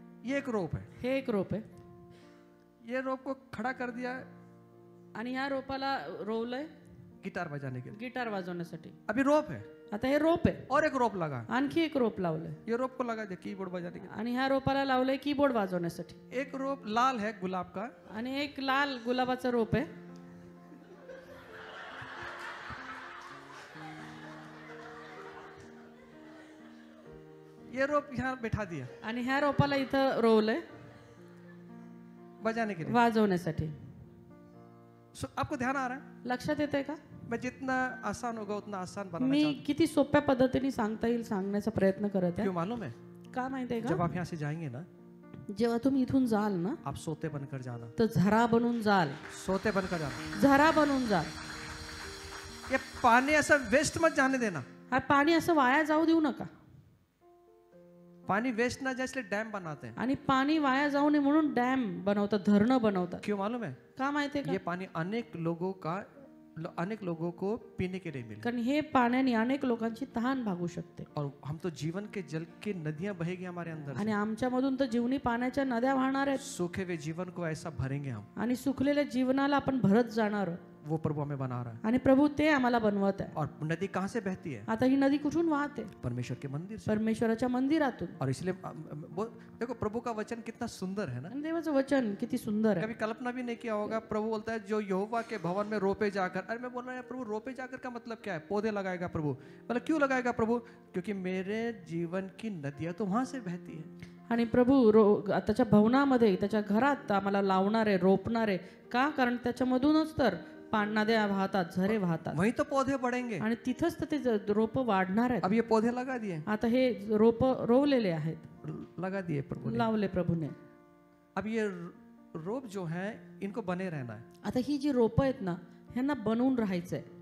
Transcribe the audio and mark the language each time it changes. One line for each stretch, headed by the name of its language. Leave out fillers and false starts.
Hindi: ये एक रोप है.
Marathi: हे एक रोप आहे.
Hindi: ये रोप को खड़ा कर दिया
Marathi: आणि ह्या रोपाला रोवलंय
Hindi: गिटार बजाने के लिए.
Marathi: गिटार वाजवण्यासाठी.
Hindi: अभी रोप है
Marathi: आता हे रोप आहे.
Hindi: और एक रोप लगा.
Marathi: आणखी एक रोप लावलंय.
Hindi: ये रोप को लगा दिया कीबोर्ड बजाने के लिए.
Marathi: आणि ह्या रोपाला लावलंय कीबोर्ड वाजवण्यासाठी.
Hindi: एक रोप लाल है गुलाब का,
Marathi: आणि एक लाल गुलाबाचं रोप आहे.
Hindi: ये रोप यहाँ बैठा दिया
Marathi: आणि ह्या रोपाला इथं रोवलंय
Hindi: बजाने के लिए.
Marathi: वाजवण्यासाठी.
Hindi: आपको ध्यान आ रहा है?
Marathi: लक्षात येतंय का?
Hindi: मैं जितना आसान होगा उतना आसान बनाना
Marathi: मी
Hindi: चाहता
Marathi: किती सोप्या पद्धतीने सांगता येईल सांगण्याचा प्रयत्न करत
Hindi: हूं.
Marathi: आहे.
Hindi: क्यों मालूम है?
Marathi: का माहितीये
Hindi: जब
Marathi: का?
Hindi: आप यहाँ से जाएंगे ना,
Marathi: जेव्हा तुम्ही इथून जाल ना
Hindi: आप सोते बनकर जाना.
Marathi: तर झरा बनून जाल.
Hindi: सोते बनकर जाना.
Marathi: झरा बनून जाल.
Hindi: ये पानी ऐसा वेस्ट मत जाने देना.
Marathi: हा पाणी असं वाया जाऊ देऊ नका.
Hindi: पानी वेस्ट ना जाए इसलिए डैम बनाते हैं.
Marathi: आणि पाणी वाया जाऊ नये म्हणून डॅम बनवतात, धरणं बनवतात.
Hindi: क्यों मालूम है?
Marathi: का माहितीये का?
Hindi: ये पानी अनेक लोगों को पीने के लिए मिले.
Marathi: कारण हे पाण्याने अनेक लोकांची तहान भागू शकते.
Hindi: और हम तो जीवन के जल की नदियां बहेगी हमारे अंदर
Marathi: आणि आमच्यामधून तर जीवनी पाण्याच्या नद्या वाहणार आहेत.
Hindi: सूखे हुए जीवन को ऐसा भरेंगे हम.
Marathi: आणि सुखलेल्या जीवनाला आपण भरत जाणार.
Hindi: वो प्रभु हमें बना रहा है.
Marathi: आणि प्रभू ते आम्हाला बनवत आहे.
Hindi: और नदी कहाँ से बहती है?
Marathi: आता ही नदी कुठून वाहते?
Hindi: परमेश्वर के मंदिर से.
Marathi: परमेश्वराच्या मंदिरातून.
Hindi: और इसलिए देखो प्रभु का वचन कितना सुंदर है ना.
Marathi: आणि देवाचं वचन किती सुंदर आहे.
Hindi: कभी कल्पना भी नहीं किया होगा. प्रभु बोलता है जो यहोवा के भवन में रोपे जाकर. अरे मैं बोल रहा हूँ प्रभु रोपे जाकर का मतलब क्या है? पौधे लगाएगा प्रभु. मतलब क्यों लगाएगा प्रभु? क्योंकि मेरे जीवन की नदियां तो वहां से बहती है.
Marathi: आणि प्रभू त्याच्या भवनामध्ये त्याच्या घरात आम्हाला लावणारे रोपणारे का? कारण त्याच्यामधूनच तर नद्या वाहतात, झरे वाहतात.
Hindi: वहीं तो पौधे बढ़ेंगे.
Marathi: आणि तिथंच तर ते रोप वाढणार आहेत.
Hindi: अब ये पौधे लगा दिए.
Marathi: आता हे रोप रोवलेले आहेत,
Hindi: लगा दिए प्रभु ने.
Marathi: लावले प्रभूने.
Hindi: अब ये रोप जो है इनको बने रहना है.
Marathi: आता ही जी रोप आहेत ना ह्यांना बनवून राहायचंय.